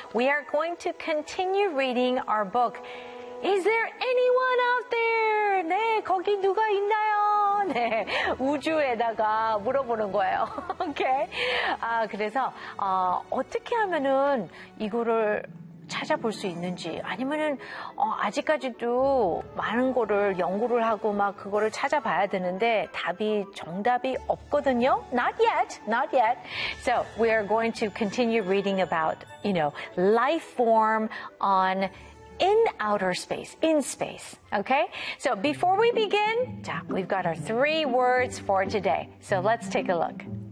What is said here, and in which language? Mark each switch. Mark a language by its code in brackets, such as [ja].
[en] We are going to continue reading our book. Is there anyone out there? [ko] 네, 거기 누가 있나요? 네, 우주에다가 물어보는 거예요. [en] Okay. [ko] 아, 그래서 어떻게 하면은 이거를 찾아볼 수 있는지 아니면은 아직까지도 많은 거를 연구를 하고 막 그거를 찾아봐야 되는데 답이 정답이 없거든요. [en] Not yet, not yet. So we are going to continue reading about, you know, life form on in outer space, in space. Okay? So before we begin, we've got our three words for today. So let's take a look.